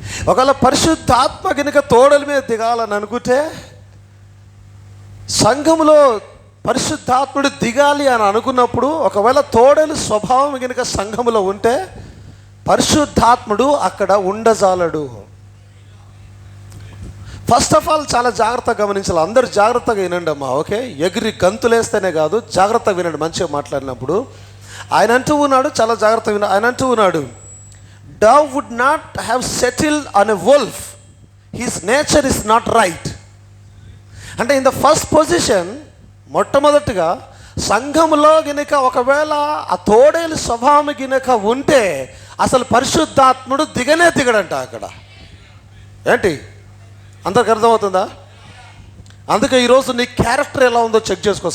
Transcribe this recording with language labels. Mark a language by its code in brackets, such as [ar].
[te] ఒకవేళ పరిశుద్ధాత్మ కనుక తోడల మీద దిగాలని అనుకుంటే, సంఘంలో పరిశుద్ధాత్ముడు దిగాలి అని అనుకున్నప్పుడు ఒకవేళ తోడేలు స్వభావం కనుక సంఘములో ఉంటే పరిశుద్ధాత్ముడు అక్కడ ఉండజాలడు. [en] first of all [te] చాలా జాగ్రత్తగా గమనించాలి. అందరూ జాగ్రత్తగా వినండి అమ్మా. ఓకే, ఎగిరి గంతులేస్తేనే కాదు, జాగ్రత్తగా వినండి. మంచిగా మాట్లాడినప్పుడు ఆయన అంటూ ఉన్నాడు, చాలా జాగ్రత్తగా విన. ఆయన అంటూ ఉన్నాడు, [en] dove would not have settled on a wolf, his nature is not right. [te] అంటే [en] in the first position, [te] మొట్టమొదటిగా సంఘంలో గినక ఒకవేళ ఆ తోడేలు స్వభావం గినక ఉంటే అసలు పరిశుద్ధాత్ముడు దిగడంట అక్కడ. ఏంటి అందరికి అర్థమవుతుందా? అందుకే ఈరోజు నీ క్యారెక్టర్ ఎలా ఉందో చెక్ చేసుకో.